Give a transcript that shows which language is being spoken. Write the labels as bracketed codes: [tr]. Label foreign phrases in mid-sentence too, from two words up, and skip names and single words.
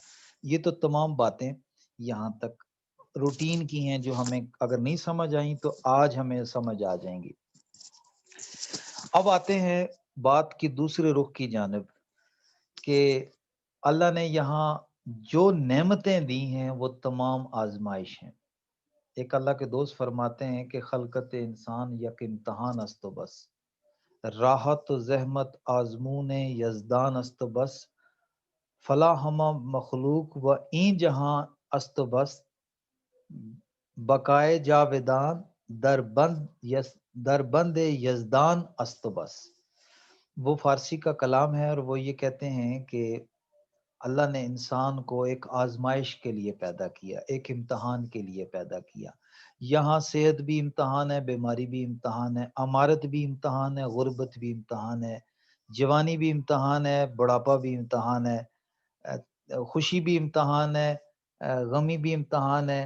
[ur] یہ تو تمام باتیں یہاں تک روٹین کی ہیں جو ہمیں اگر نہیں سمجھ آئیں تو آج ہمیں سمجھ آ جائیں گی. اب آتے ہیں بات کی دوسرے رخ کی جانب کہ اللہ نے یہاں جو نعمتیں دی ہیں وہ تمام آزمائش ہیں۔ ایک اللہ کے دوست فرماتے ہیں کہ [fa] خلقت انسان یک امتحان است و بس، راحت و زحمت آزمون یزدان است و بس، فلا ہمہ مخلوق و این جہاں است و بس، بقائے جاودان در بند در بند یزدان است و بس۔ [ur] وہ فارسی کا کلام ہے اور وہ یہ کہتے ہیں کہ اللہ نے انسان کو ایک آزمائش کے لیے پیدا کیا، ایک امتحان کے لیے پیدا کیا۔ یہاں صحت بھی امتحان ہے، بیماری بھی امتحان ہے، امارت بھی امتحان ہے، غربت بھی امتحان ہے، جوانی بھی امتحان ہے، بڑھاپا بھی امتحان ہے، خوشی بھی امتحان ہے، غمی بھی امتحان ہے۔